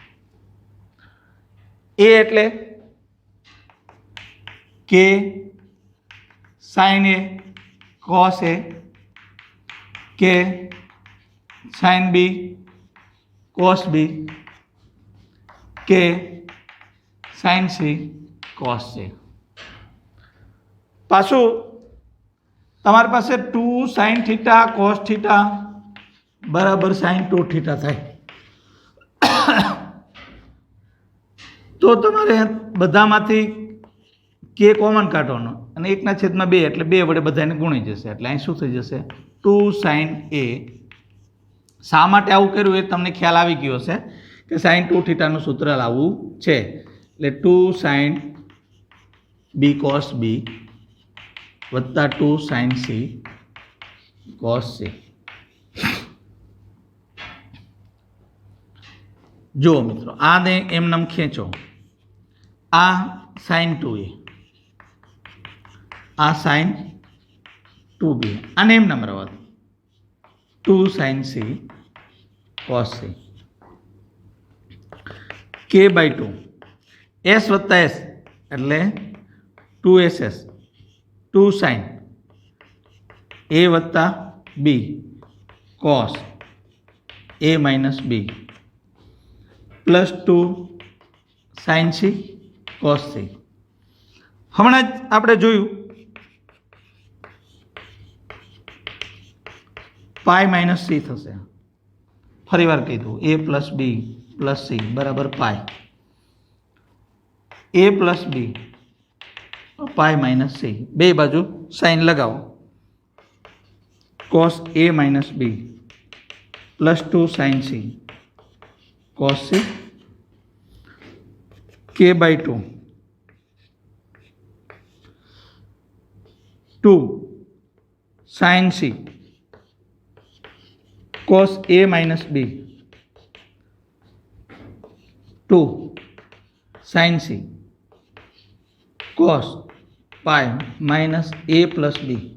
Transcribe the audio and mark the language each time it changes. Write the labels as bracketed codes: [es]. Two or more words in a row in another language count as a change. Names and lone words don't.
[gu] a એટલે k sin a cos a k sin b cos b કે સાઇન સી કૉસ સી પાછું તમારે પાસ 2 સાઇન થીટા કૉસ થીટા બરાબર સાઇન 2 થીટા થાય તો તમારે બધામાંથી કે કૉમન કાઢવાનો અને 1/2 એટલે 2 વડે બધાને ગુણી જશે એટલે અહીં શું થઈ જશે 2 sin a શા માટે આવું કર્યું એ તમને ખ્યાલ આવી ગયો હશે કે sin 2 થીટાનું સૂત્ર લાવવું છે એટલે 2 sin b cos b વત્તા 2 sin c cos c. જો મિત્રો આને એમનેમ ખેંચો આ sin 2a આ sin 2b આને એમનેમ રહેવા દો 2 sin c cos c k by 2 s वत्ता s એટલે 2ss 2 sin a वत्ता b cos a minus b plus 2 sin c cos c. હમણાં જ આપણે જોયું પાઈ માઇનસ સી થશે ફરી વાર કહી દઉં a plus b પ્લસ સી બરાબર પાઈ એ પ્લસ બી પાઈ માઇનસ સી બે બાજુ સાઇન લગાઓ કૉસ એ માઇનસ બી પ્લસ 2 સાઇન સી કૉસ સી કે બાય 2 2 સાઇન સી કૉસ એ માઇનસ બી 2 sin c cos પાઈ માઇનસ a प्लस b.